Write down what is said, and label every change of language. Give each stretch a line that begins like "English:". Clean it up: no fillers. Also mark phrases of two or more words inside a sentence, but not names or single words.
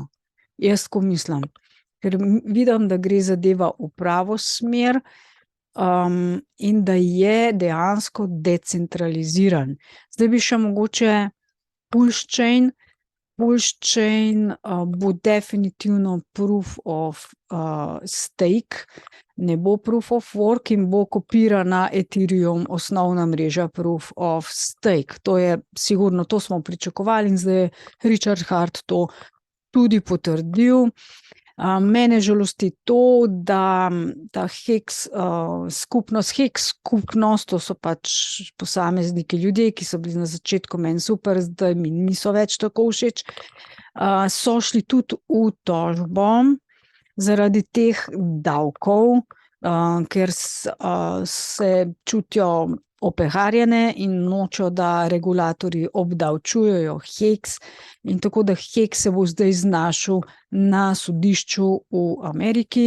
Slovenian: Jaz ko mislim, ker vidim, da gre zadeva v pravo smer, in da je dejansko decentraliziran. Zdaj bi še mogoče Pulse Chain. Pulse Chain bo definitivno
English: proof of stake,
Slovenian: ne bo
English: proof of work
Slovenian: in bo kopirana Ethereum, osnovna mreža
English: proof of stake.
Slovenian: To je sigurno, to smo pričakovali in zdaj je Richard Heart to tudi potrdil. Mene žalosti to, da ta Hex skupnost, to so pač posamezniki, ljudje, ki so bili na začetku meni super, zdaj mi niso več tako všeč, so šli tudi v tožbo zaradi teh davkov, ker se čutijo opeharjene in nočejo, da regulatorji obdavčujejo Hex, in tako da Hex se bo zdaj znašel na sodišču v Ameriki.